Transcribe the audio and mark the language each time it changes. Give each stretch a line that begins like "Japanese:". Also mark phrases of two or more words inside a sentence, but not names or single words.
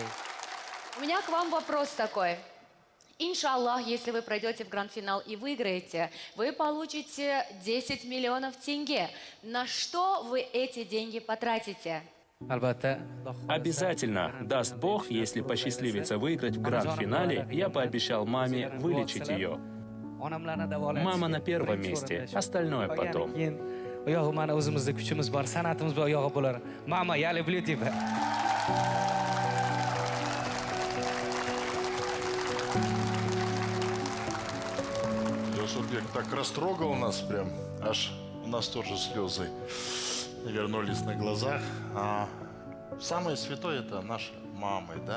Russian: У меня к вам вопрос такой. Иншаллах, если вы пройдете в гранд-финал и выиграете, вы получите 10 миллионов тенге. На что вы эти деньги потратите?
Uzbek: Albatta.
Russian: Обязательно, даст Бог, если посчастливится выиграть в гранд-финале, я пообещал маме вылечить ее. Мама на первом месте, остальное потом.
Uzbek: Oyog'i mana o'zimizda kuchimiz bor, san'atimiz bor, oyog'i bo'lar.
Russian: Mama, я люблю тебя. Журбек так растрогал нас прям, аж у нас тоже слезы вернулись на глазах. Самое святое это наши мамы, да?